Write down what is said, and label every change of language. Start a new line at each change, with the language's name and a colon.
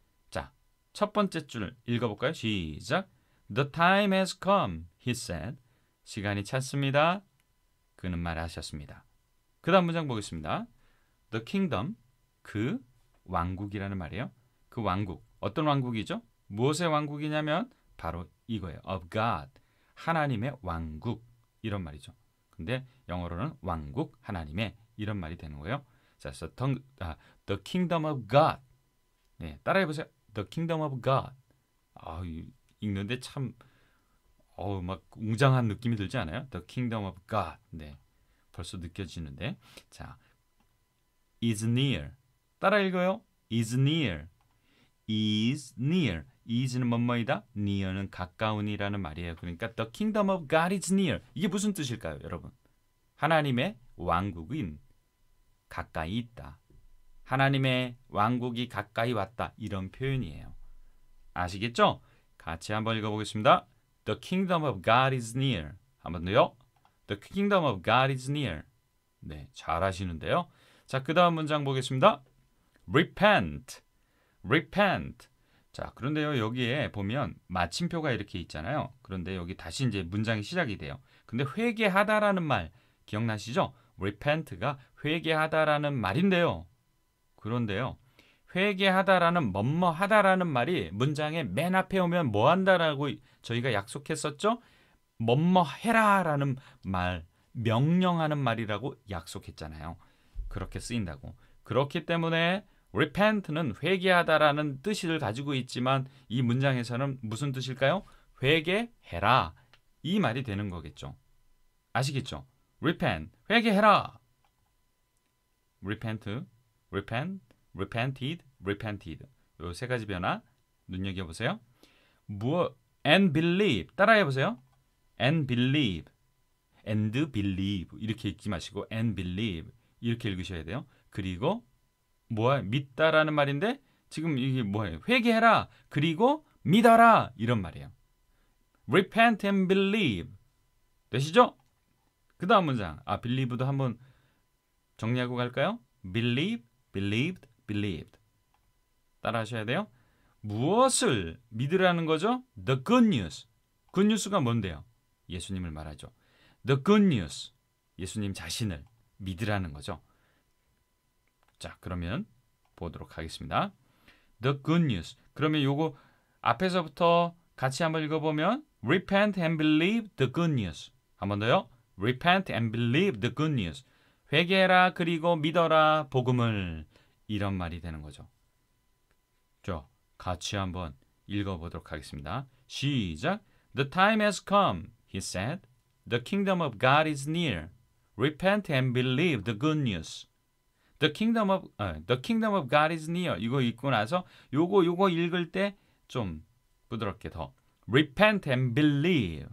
Korean: 자, 첫 번째 줄 읽어볼까요? 시작.
English: The time has come, he said.
Korean: 시간이 찼습니다. 그는 말하셨습니다. 그 다음 문장 보겠습니다.
English: The kingdom,
Korean: 그 왕국이라는 말이에요. 그 왕국, 어떤 왕국이죠? 무엇의 왕국이냐면 바로 이거예요.
English: Of God,
Korean: 하나님의 왕국 이런 말이죠. 근데 영어로는 왕국, 하나님의 이런 말이 되는 거예요. 자,
English: the kingdom of God.
Korean: 네, 따라해보세요.
English: The kingdom of God.
Korean: 읽는데 참 막 웅장한 느낌이 들지 않아요?
English: The kingdom of God.
Korean: 네, 벌써 느껴지는데. 자,
English: is near.
Korean: 따라 읽어요.
English: is near. is near.
Korean: is는 뭐뭐이다. near는 가까운이라는 말이에요. 그러니까
English: the kingdom of God is near.
Korean: 이게 무슨 뜻일까요, 여러분? 하나님의 왕국인 가까이 있다. 하나님의 왕국이 가까이 왔다. 이런 표현이에요. 아시겠죠? 같이 한번 읽어보겠습니다.
English: The kingdom of God is near.
Korean: 한번 더요.
English: The kingdom of God is near.
Korean: 네, 잘 하시는데요. 자, 그 다음 문장 보겠습니다.
English: Repent. Repent.
Korean: 자, 그런데요, 여기에 보면 마침표가 이렇게 있잖아요. 그런데 여기 다시 이제 문장이 시작이 돼요. 근데 회개하다라는 말 기억나시죠? Repent가 회개하다라는 말인데요. 그런데요, 회개하다라는 뭐뭐하다라는 말이 문장의 맨 앞에 오면 뭐한다라고 저희가 약속했었죠? 뭐뭐해라라는 말, 명령하는 말이라고 약속했잖아요. 그렇게 쓰인다고. 그렇기 때문에 repent는 회개하다라는 뜻을 가지고 있지만 이 문장에서는 무슨 뜻일까요? 회개해라. 이 말이 되는 거겠죠. 아시겠죠?
English: repent,
Korean: 회개해라.
English: repent, repent, repented, repented.
Korean: 요 세 가지 변화 눈여겨보세요.
English: and believe.
Korean: 따라해보세요.
English: and believe. and believe.
Korean: 이렇게 읽지 마시고
English: and believe.
Korean: 이렇게 읽으셔야 돼요. 그리고 믿다라는 말인데 지금 이게 뭐예요? 회개해라. 그리고 믿어라. 이런 말이에요.
English: repent and believe.
Korean: 되시죠? 그 다음 문장. believe도 한번 정리하고 갈까요?
English: believe, believed, believed.
Korean: 따라 하셔야 돼요. 무엇을 믿으라는 거죠?
English: The good news.
Korean: good news가 뭔데요? 예수님을 말하죠.
English: The good news.
Korean: 예수님 자신을 믿으라는 거죠. 자, 그러면 보도록 하겠습니다.
English: The good news.
Korean: 그러면 요거 앞에서부터 같이 한번 읽어보면
English: Repent and believe the good news.
Korean: 한 번 더요.
English: Repent and believe the good news.
Korean: 회개해라 그리고 믿어라 복음을. 이런 말이 되는 거죠. 자, 같이 한번 읽어보도록 하겠습니다. 시작.
English: The time has come, he said. The kingdom of God is near. Repent and believe the good news. The kingdom of God is near.
Korean: 이거 읽고 나서 요거 읽을 때 좀 부드럽게 더
English: Repent and believe.